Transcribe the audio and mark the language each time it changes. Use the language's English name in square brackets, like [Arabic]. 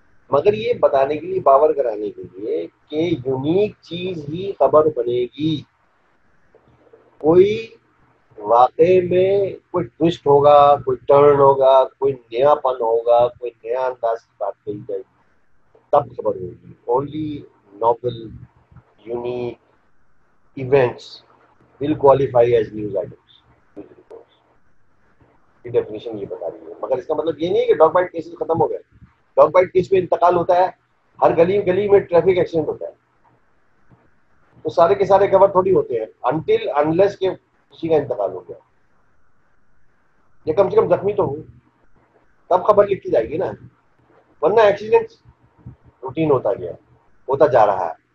[Urdu] مگر یہ بتانے کے لیے، باور کرانے کے لیے کہ یونیک چیز ہی خبر بنے گی. کوئی واقعے میں کوئی ٹوسٹ ہوگا، کوئی ٹرن ہوگا، کوئی نیا پن ہوگا، کوئی نیا انداز کی بات کہی جائے گی تب خبر ہوگی. [English] Only novel unique events will qualify as news items. [Urdu] کی ڈیفینیشن یہ بتا رہی ہے. مگر اس کا مطلب یہ نہیں ہے کہ ڈاگ بائٹ کیسز ختم ہو گئے. ڈاگ بائٹ کیس میں انتقال ہوتا ہے، ہر گلی میں ٹریفک ایکسیڈنٹ ہوتا ہے. تو سارے کے سارے کور تھوڑی ہوتے ہیں انٹل انلیس کہ کسی کا انتقال ہو گیا، یا کم سے کم زخمی تو ہو تب خبر لکھی جائے گی نا، ورنہ ایکسیڈنٹ روٹین ہوتا جا رہا ہے.